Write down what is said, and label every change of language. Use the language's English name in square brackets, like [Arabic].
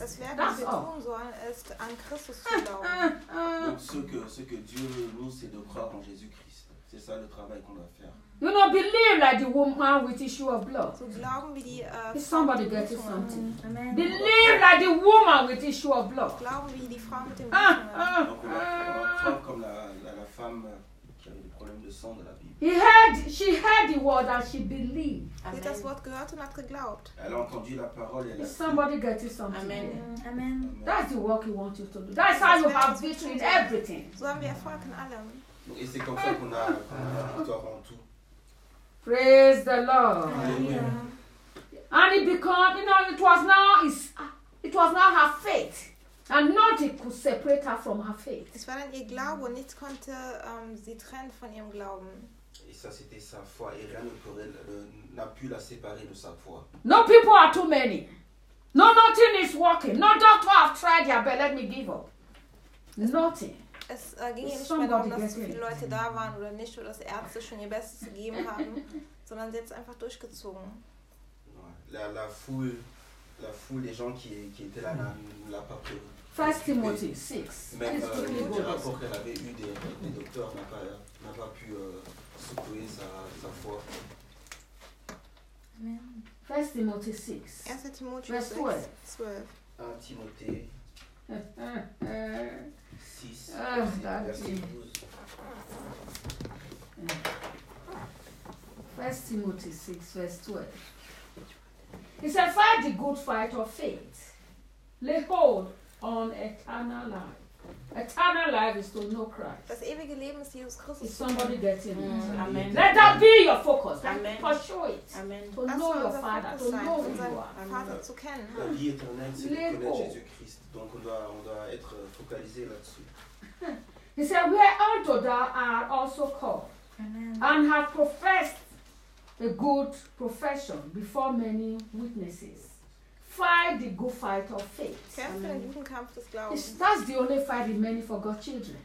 [German] Das Werk, das wir tun sollen, ist an Christus zu glauben. [French] Donc ce que Dieu veut nous, c'est de croire en Jésus-Christ. C'est ça le travail qu'on doit faire. [English] You know, believe like the woman with issue of blood. [German] So glauben wie die [English] Is somebody getting something? Amen. Believe like the woman with issue of blood. [German] Glauben wie die Frau mit dem Blut. [French] Donc on va comme la femme qui avait des problèmes de sang de la Bible. [English] She heard the word and she believed. [German] Sie hat das Wort gehört und hat geglaubt. [French] Elle a entendu la parole et elle a [English] cru. Is somebody getting something? Amen. Amen. That's the work he wants you to do. That's how you have victory in everything. [German] So haben wir Erfolg in allem. [French] Et c'est comme ça qu'on a victoire en tout. [English] Praise the Lord. Hallelujah. And it became, you know, it was now her faith. And nothing could separate her from her faith. [German] Es war dann ihr Glaube und nichts konnte sie trennen von ihrem Glauben. [French] Et ça, c'était sa foi. Et rien n'a pu la séparer de sa foi. [English] No people are too many. No, nothing is working. No doctor have tried here, but let me give up. Nothing. [German] Es ging ihr nicht mehr darum, dass so viele Leute da waren oder nicht, oder dass Ärzte schon ihr Bestes gegeben haben, sondern sie hat es einfach durchgezogen. [French] La foule des gens qui étaient là, n'a pas pu. [English] 1 Timothy 6. [French] Mais le rapport qu'elle avait eu des docteurs n'a pas pu secouer sa foi. [English] Amen. 1 Timothy 6. 1 Timothy 6. Verse 12. [French] 1 Timothée. [English] 1 Timothy 6, verse 12. He said, fight the good fight of faith. Lay hold on eternal life. Eternal life is to know Christ. [German] Das ewige Leben ist Jesus Christus. [English] Is somebody getting it? Amen. Let that be your focus. Amen. Pursue it. Amen. To know your Father. To know who you [German] are. Vater zu kennen. [French] La vie éternelle, c'est de connaître Jésus Christ. Donc on doit être focalisé là-dessus. [English] He said, where unto thou art also called. Amen. And have professed a good profession before many witnesses. Fight the good fight of faith. Amen. That's the only fight remaining for God's children.